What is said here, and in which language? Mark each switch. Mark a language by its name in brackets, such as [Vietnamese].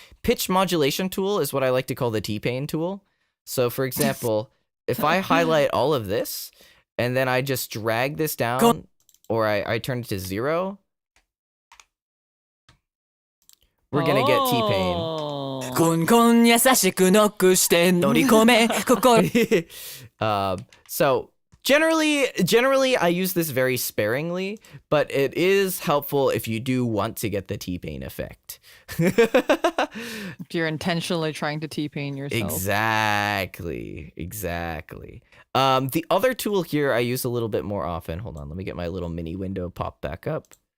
[English] Pitch modulation tool is what I like to call the T-Pain tool. So for example, if I highlight all of this and then I just drag this down or I turn it to 0, we're gonna get T-Pain. [Japanese] コンコン優しくノックして乗り込め心 [English] So generally I use this very sparingly, but it is helpful if you do want to get the T-Pain effect. If you're intentionally trying to T-Pain yourself. Exactly. The other tool here I use a little bit more often. Hold on, let me get my little mini window pop back up.